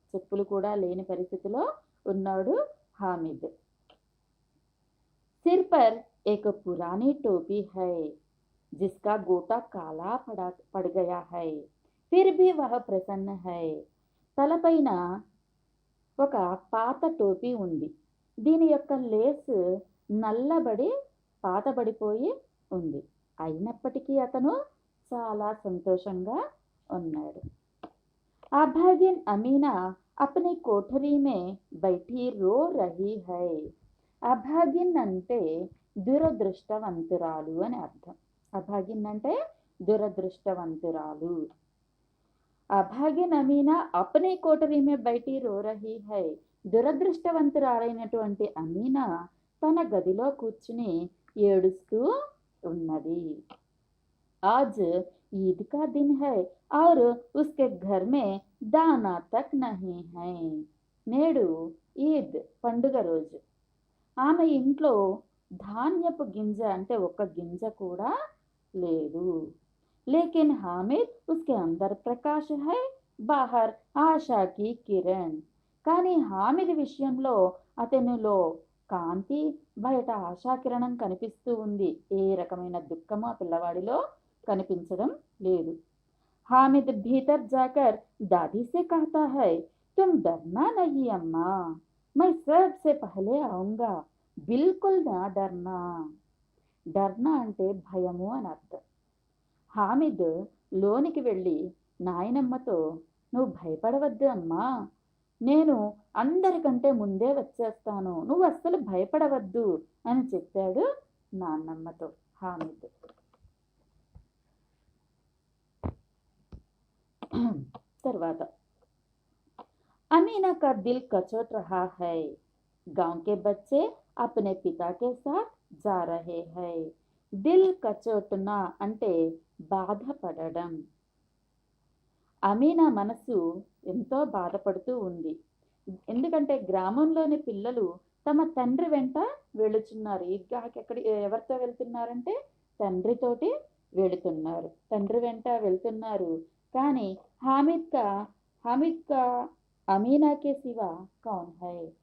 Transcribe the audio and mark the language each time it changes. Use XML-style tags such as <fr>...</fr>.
<te>చెప్పులు కూడా లేని పరిస్థితిలో ఉన్నాడు हामिद.</te> <hi>सिर पर एक पुरानी टोपी है जिसका गोटा काला पड़ गया है, फिर भी वह प्रसन्न है.</hi> <te>తలపైన ఒక పాత టోపీ ఉంది. దీని యొక్క లేస్ నల్లబడి పాతబడిపోయి ఉంది. అయినప్పటికీ అతను చాలా సంతోషంగా ఉన్నాడు.</te> <hi>అభాగిన్ అమీనా अपनी कोठरी में बैठी रो रही है.</hi> <te>అభాగిన్ అంటే దురదృష్టవంతురాలు అని అర్థం. అభాగిన్ అంటే దురదృష్టవంతురాలు.</te> <hi>అభాగిన్ అమీనా అప్నీ కోటరీ మే బైఠీ రో రహీ హై.</hi> <te>దురదృష్టవంతురాలైనటువంటి అమీనా తన గదిలో కూర్చుని ఏడుస్తూ ఉన్నది.</te> <hi>आज ईद का दिन है और उसके घर में दाना तक नहीं है.</hi> <te>నేడు ఈద్ పండుగ రోజు. ఆమె ఇంట్లో ధాన్యపు గింజ అంటే ఒక్క గింజ కూడా లేదు.</te> <hi>లేకిన్ హామిద్ ఉస్కే అందర్ ప్రకాశ్ హై, బాహర్ ఆశా కి కిరణ్.</hi> <te>కానీ హామిద్ విషయంలో అతనిలో కాంతి, బయట ఆశాకిరణం కనిపిస్తూ ఉంది. ఏ రకమైన దుఃఖము ఆ పిల్లవాడిలో కనిపించడం లేదు.</te> <hi>हामिद भीतर जाकर दादी से कहता है, तुम डरना नहीं अम्मा, मैं सबसे पहले आऊंगा, बिल्कुल ना डरना.</hi> <te>డర్నా అంటే భయము అని అర్థం. హామిద్ లోనికి వెళ్ళి నాయనమ్మతో, నువ్వు భయపడవద్దు అమ్మా, నేను అందరికంటే ముందే వచ్చేస్తాను, నువ్వు అస్సలు భయపడవద్దు అని చెప్పాడు నాన్నమ్మతో హామిద్. తర్వాత</te> <hi>अमीना का दिल कचोट रहा है. गांव के बच्चे अपने पिता के साथ जा रहे हैं.</hi> <te>దిల్ కచోట్నా అంటే బాధపడడం. అమీనా మనసు ఎంతో బాధపడుతూ ఉంది. ఎందుకంటే గ్రామంలోని పిల్లలు తమ తండ్రి వెంట వెళుతున్నారు. ఈద్గాహకి ఎవరితో వెళ్తున్నారంటే తండ్రితోటి వెళుతున్నారు, తండ్రి వెంట వెళ్తున్నారు. కానీ</te> <hi>हामिद का अमीना के सिवा कौन है.</hi>